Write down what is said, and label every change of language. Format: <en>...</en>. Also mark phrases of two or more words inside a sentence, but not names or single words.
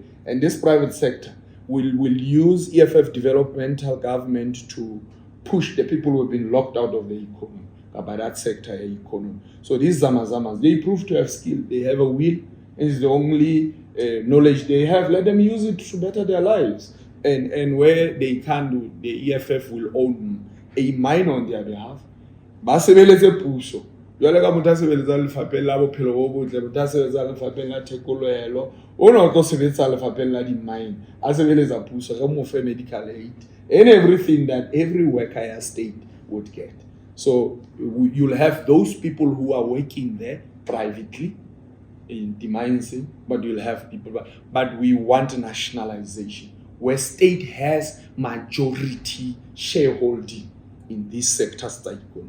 <en>And this private sector will use EFF developmental government to push the people who have been locked out of the economy, by that sector economy. So these zamas, they prove to have skill. They have a will. It's the only knowledge they have. Let them use it to better their lives. And where they can do, the EFF will own a mine on their behalf.</en> <st>Basebeleze puso. Jwale ka motho a sebeletsa lefapheng la bophelo bo botle, motho a sebetsa lefapheng la thekolelo, ona o tlo sebetsa lefapheng la di-mine, a sebeletsa puso, re mo fe</st> <en>medical aid, and everything that every worker at state would get. So you'll have those people who are working there privately in the mines, but you'll have people. But we want nationalization, where state has majority shareholding in these sectors of economy.</en>